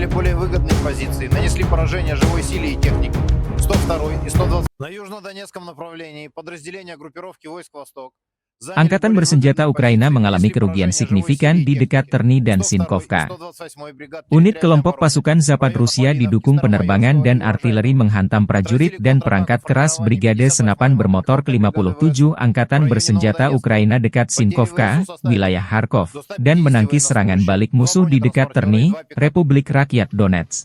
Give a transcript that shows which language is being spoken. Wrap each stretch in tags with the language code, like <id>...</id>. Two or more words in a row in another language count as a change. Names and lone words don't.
<ru>наиболее выгодные позиции, нанесли поражение живой силе и технике. 102 и 120 на южнодонецком направлении подразделения группировки войск «Восток».</ru> <id>Angkatan bersenjata Ukraina mengalami kerugian signifikan di dekat Terni dan Sinkovka. Unit kelompok pasukan Zapad Rusia didukung penerbangan dan artileri menghantam prajurit dan perangkat keras Brigade Senapan Bermotor ke-57 Angkatan bersenjata Ukraina dekat Sinkovka, wilayah Kharkov, dan menangkis serangan balik musuh di dekat Terni, Republik Rakyat Donetsk.</id>